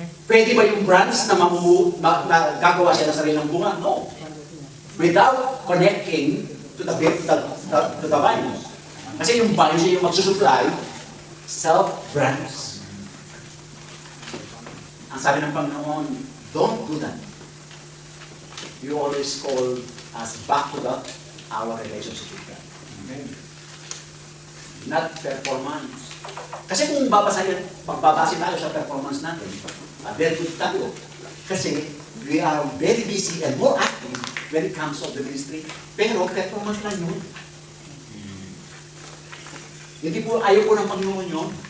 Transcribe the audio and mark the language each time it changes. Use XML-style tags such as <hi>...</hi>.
<tl>Pwede ba yung branch na gagawa siya ng sariling bunga?</tl> <en>No. Without connecting to the vine.</en> <tl>Kasi yung vine siya yung magsusupply self-branch. Ang sabi ng Panginoon,</tl> <en>don't do that. You always call us back to our relationship with God. Okay? Not performance.</en> <tl>Kasi kung pagbabase tayo sa performance natin,</tl> <en>very good</en> <tl>tayo.</tl> <en>Kasi we are very busy and more active when it comes to the ministry.</en> <tl>Pero performance lang yun. Hindi po, ayaw po ng Panginoon yun.</tl>